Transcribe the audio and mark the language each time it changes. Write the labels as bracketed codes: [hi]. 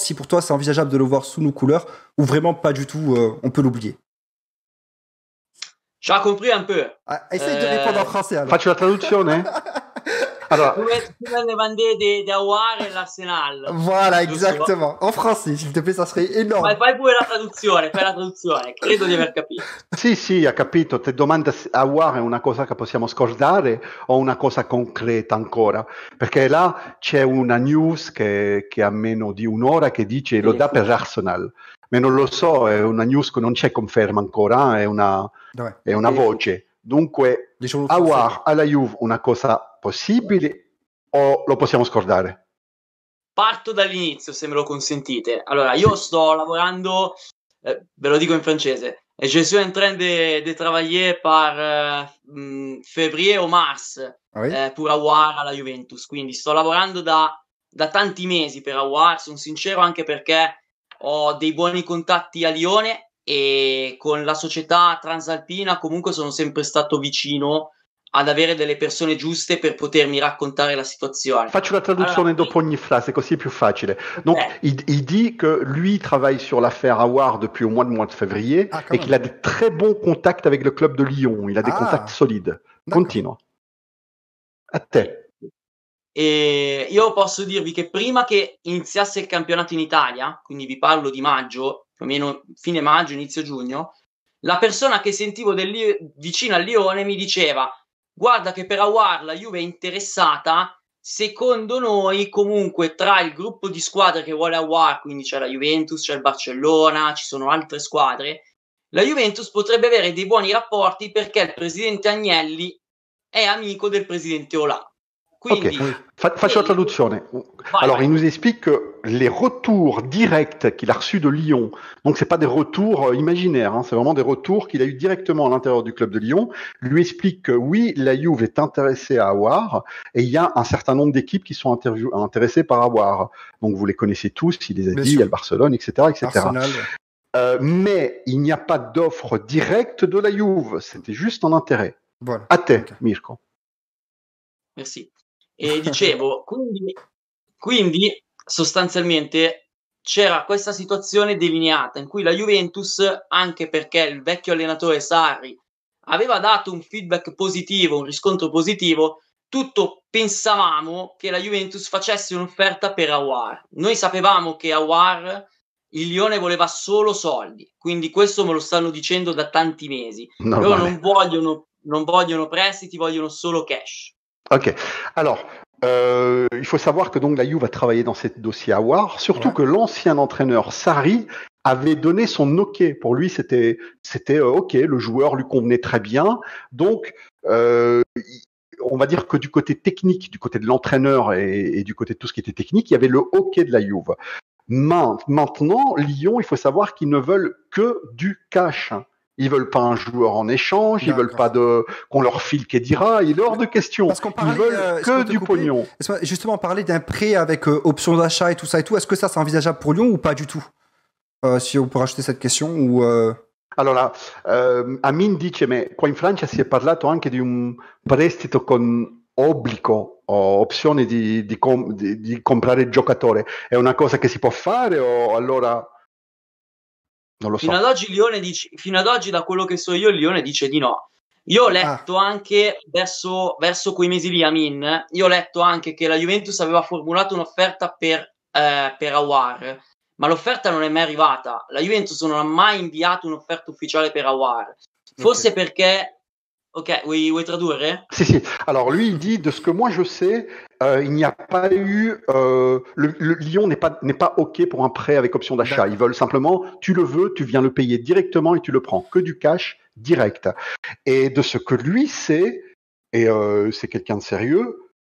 [fr] Si pour toi, c'est envisageable de le voir sous nos couleurs ou vraiment pas du tout, on peut l'oublier. J'ai compris un peu. Essaye de répondre en français alors. [it] Faccio la traduzione? Allora, Come ne vendete di Aouar e l'Arsenal. [fr] Voilà, exactement. En français, s'il te plaît, ça serait énorme. [it] Ma fai pure la traduzione, credo di aver capito. sì, ha capito. Te domanda se Aouar è una cosa che possiamo scordare o una cosa concreta ancora? Perché là c'è una news che ha meno di un'ora che dice lo dà per Arsenal. Ma non lo so, è una news che non c'è conferma ancora, è una voce. Dunque, Aouar alla Juve una cosa possibile o lo possiamo scordare? Parto dall'inizio, se me lo consentite. Allora, io sto lavorando, ve lo dico in francese, [fr] je suis en train de travailler par février [it] o mars pour Aouar alla Juventus, quindi sto lavorando da tanti mesi per Aouar, sono sincero, anche perché ho dei buoni contatti a Lione e con la società transalpina comunque sono sempre stato vicino ad avere delle persone giuste per potermi raccontare la situazione. Faccio la traduzione dopo ogni frase, così è più facile. [fr] Donc, il dit que lui travaille sur l'affaire Aouar depuis au moins le mois de février et qu'il a de très bons contacts avec le club de Lyon. Il a des contacts solides. [it] Continua. A te. E io posso dirvi che prima che iniziasse il campionato in Italia, quindi vi parlo di maggio, più o meno fine maggio, inizio giugno, la persona che sentivo vicino al Lione mi diceva: guarda che per Aouar la Juve è interessata, secondo noi comunque tra il gruppo di squadre che vuole Aouar, quindi c'è la Juventus, c'è il Barcellona, ci sono altre squadre, la Juventus potrebbe avere dei buoni rapporti perché il presidente Agnelli è amico del presidente Olà. Quindi, faccio la traduzione. [fr] Alors, il nous explique que les retours directs qu'il a reçus de Lyon, donc c'est pas des retours imaginaires, hein, c'est vraiment des retours qu'il a eu directement à l'intérieur du club de Lyon, lui explique que oui, la Juve est intéressée à Aouar et il y a un certain nombre d'équipes qui sont intéressées par Aouar. Donc, vous les connaissez tous, il les a dit, il y a le Barcelone, etc., etc. Arsenal. Mais il n'y a pas d'offre directe de la Juve, c'était juste en intérêt. Voilà. [it] A te, Mirko. [fr] Merci. [it] E dicevo, quindi sostanzialmente c'era questa situazione delineata in cui la Juventus, anche perché il vecchio allenatore Sarri aveva dato un feedback positivo, un riscontro positivo, tutto pensavamo che la Juventus facesse un'offerta per Aouar. Noi sapevamo che Aouar, il Lione voleva solo soldi, quindi questo me lo stanno dicendo da tanti mesi. Loro non vogliono prestiti, vogliono solo cash. Ok. [fr] Alors, il faut savoir que donc la Juve a travaillé dans ce dossier Aouar, surtout que l'ancien entraîneur Sarri avait donné son OK. Pour lui, c'était OK, le joueur lui convenait très bien. Donc, on va dire que du côté technique, du côté de l'entraîneur et du côté de tout ce qui était technique, il y avait le OK de la Juve. Maintenant, Lyon, il faut savoir qu'ils ne veulent que du cash. Ils veulent pas un joueur en échange, ils veulent pas qu'on leur file Khedira, il est hors de question. Ils veulent que du pognon. Justement, on parlait d'un prêt avec option d'achat et tout ça et tout. Est-ce que ça, c'est envisageable pour Lyon ou pas du tout? Si on peut rajouter cette question ou... [it] Allora, Amin dice, ma qua in Francia si è parlato anche di un prestito con obbligo o opzione di comprare il giocatore. È una cosa che si può fare o allora... Non lo so. Fino ad oggi, da quello che so io, il Lione dice di no. Io ho letto anche verso quei mesi lì, Amin, io ho letto anche che la Juventus aveva formulato un'offerta per Aouar, ma l'offerta non è mai arrivata. La Juventus non ha mai inviato un'offerta ufficiale per Aouar. Forse perché... Ok, vuoi tradurre? Si. [fr] Alors lui, il dit, de ce que moi je sais, il n'y a pas eu... le Lyon n'est pas OK pour un prêt avec option d'achat. Ils veulent simplement, tu le veux, tu viens le payer directement et tu le prends. Que du cash direct. Et de ce que lui sait, et c'est quelqu'un de sérieux,